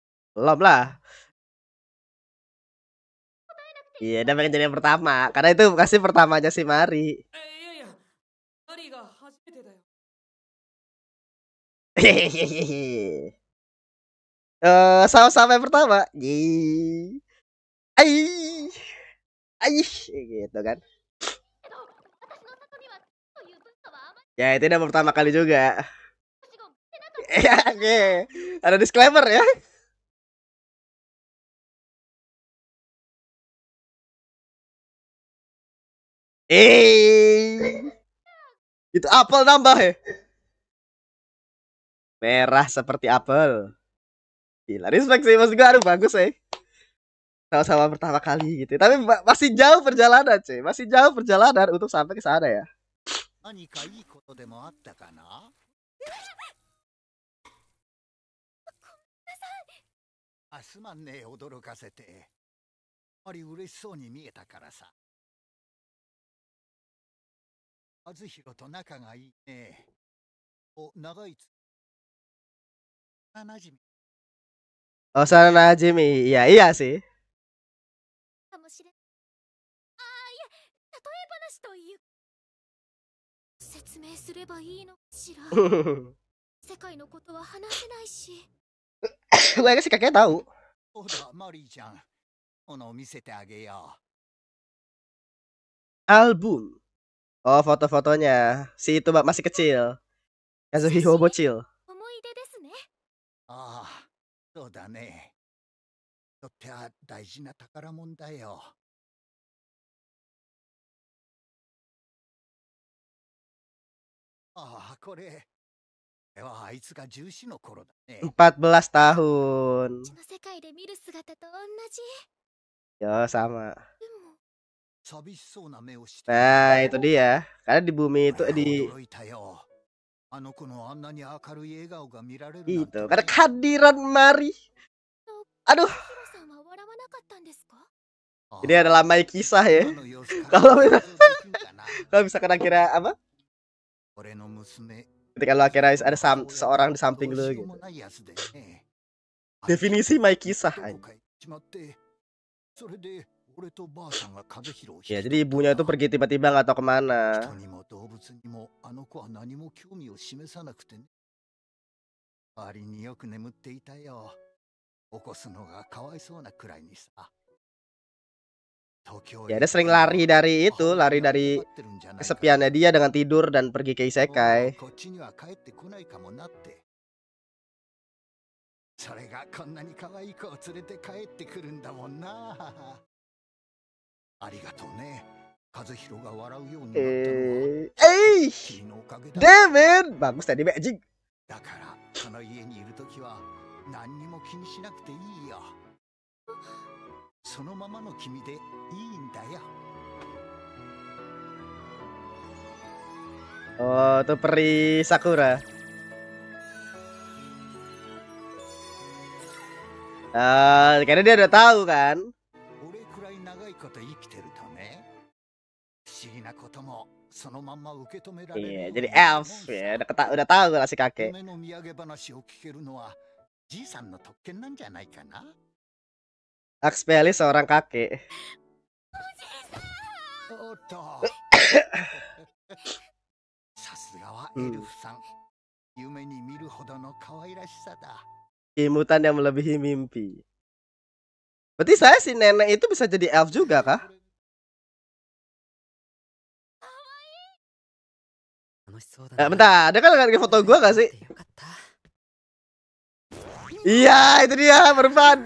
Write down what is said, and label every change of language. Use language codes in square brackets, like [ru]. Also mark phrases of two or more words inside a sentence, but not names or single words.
[id] Belum lah. Iya, dia pengen jadi yang pertama. Karena itu pasti pertamanya si Mari. [ja] いやいや、マリーが初めてだよ。 Hehehe. [id] Sama-sama yang pertama. Yeay. Ai. Ai. Gitu kan. [ja] けど私の里にはという文化はあまり [id] Ya, itu udah pertama kali juga. [ja] 私が持ってなかった。 [id] Ya, oke. Ada disclaimer ya. Itu apel nambah ya. Merah seperti apel. Gila, respect sih maksud gue, aduh bagus ya. Sama-sama pertama kali gitu. Tapi masih jauh perjalanan, cuy. Masih jauh perjalanan untuk sampai ke sana ya. [ja] 何かいいことでもあったかな？あ、すまんね、驚かせて。あり嬉しそうに見えたからさ。和弘と仲がいいね。お、長いつ。なじみ。 [id] Oh, sana Jimmy. Iya, iya sih. [ja] かもしれん。ああ、いえ、例え話という。説明すればいいのかしら。世界のことは話せないし。 [id] Gue sih kakek tahu. [ja] そうだ、マリーちゃん。この見せてあげよ [id] Album. Oh, foto-fotonya. Si itu masih kecil. Kazuhiko bocil. [ja] 思い出ですね。う。ああ、そうだね。とっては大事な宝物だよ。ああ、これ。これはあいつが14の頃だね。 [id] 14 tahun. [ja] こっちの世界で見る姿と同じ。 [id] Yo, sama. [ja] でも、寂しそうな目をして。 [id] Nah, itu dia. Karena di bumi itu di [ja] 驚いたよ。あの子のあんなに明るい笑顔が見られるなんて [id] itu. Karena kehadiran Mari. [ja] ヒ [id] Aduh, [ja] ロさんは笑わなかったんですか？ [id] ini adalah my kisah ya. [ja] 今の様子 [id] Kalau [ja] から [id] bisa- [ja] 想像できるかな。 [id] Kalau misalkan akhirnya apa? [ja] 俺の娘。 [id] Ketika lo akhirnya ada seseorang di samping lo gitu. Definisi my kisah. Ya, jadi ibunya itu pergi tiba-tiba nggak tahu kemana. [ja] 人にも動物にもあの子は何も興味を示さなくてね。割によく眠っていたよ。起こすのがかわいそうなくらいにさ。 [id] Ya, dia sering lari dari itu, lari dari kesepiannya dia dengan tidur dan pergi ke isekai. [ja] こっちには帰ってこないかもなって。それがこんなに可愛い子を連れて帰ってくるんだもんな。ありがとうね。和弘が笑うようになったのは君のおかげだ。 [id] David, bagus tadi magic. [ja] だからこの家にいるときは何にも気にしなくていいよ。そのままの君でいいんだよ。 [id] Oh, itu peri Sakura. Karena dia udah tahu kan. [ja] 俺くらい長いこと生きてるとね、不思議なこともそのまんま受け止められるよ [id] Iya, [ja] う [id] jadi [ja] になるもん [id] elf [ja] さ。 [id] ya, udah tahu lah si kakek. [ja] 夢の土産話を聞けるのはじいさんの特権なんじゃないかな。 [id] Axpelli seorang kakek. [ja] おっと。さすがはエルフさん。夢に見るほどの可愛らしさだ。 [id] Imutan yang melebihi mimpi. Berarti saya si nenek itu bisa jadi elf juga kah? Bentar, ada kan lagi foto gua gak sih? Iya, itu dia berban.